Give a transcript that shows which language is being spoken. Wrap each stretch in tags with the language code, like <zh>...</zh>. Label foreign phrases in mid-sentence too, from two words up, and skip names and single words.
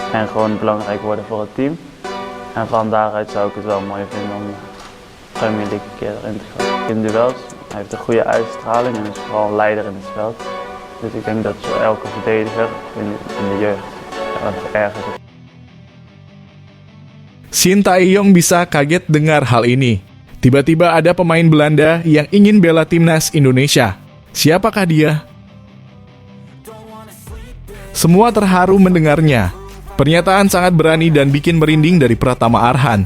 <nl>en gewoon belangrijk worden voor het team. En van daaruit zou ik het wel mooi vinden om de Premier League een keer erin te gaan. In duels, hij heeft een goede uitstraling en is vooral een leider in het veld. Dus ik denk dat elke verdediger in de jeugd ergens op.</nl> <id>Shin Tae-yong bisa kaget dengar hal ini. Tiba-tiba ada pemain Belanda yang ingin bela timnas Indonesia. Siapakah dia? Semua terharu mendengarnya. Pernyataan sangat berani dan bikin merinding dari Pratama Arhan.</id>